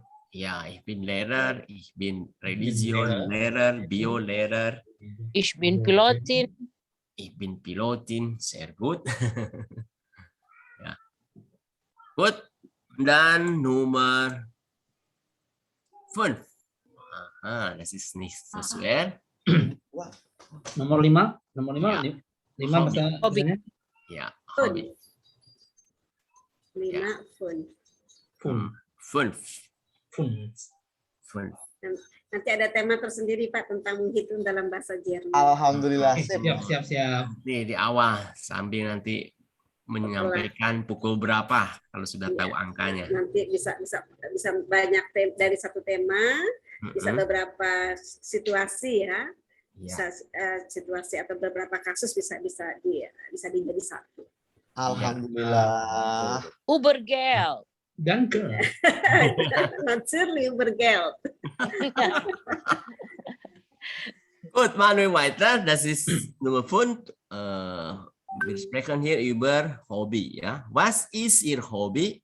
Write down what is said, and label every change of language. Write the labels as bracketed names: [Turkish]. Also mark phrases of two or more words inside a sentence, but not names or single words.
[German] Ja, ich bin Lehrer, ich bin Religionlehrer, Biolehrer. Ich bin Pilotin. Ich bin Pilotin, sehr gut. Ja. Gut, dann Nummer 5. Aha, das ist nicht so schwer. [Indonesian] Nomor 5. Nomor 5. Ya. 5 bahasanya. Ya, Fun. Hobby. 5 fun. 5. Nanti ada tema tersendiri Pak tentang menghitung dalam bahasa Jerman. [Arabic] الحمد لله. [Indonesian] Siap. Di awal sambil nanti menyampaikan pukul berapa kalau sudah tahu angkanya. Nanti bisa banyak dari satu tema, bisa beberapa situasi ya. Bisa situasi atau beberapa kasus bisa dijadi satu. [Arabic] الحمد لله. [German] Ubergeld. Danke. Natürlich Ubergeld. Gut, Manuel weiter. Das ist Nummer 5. Wir sprechen hier über Hobby. Ja? Was ist Ihr Hobby?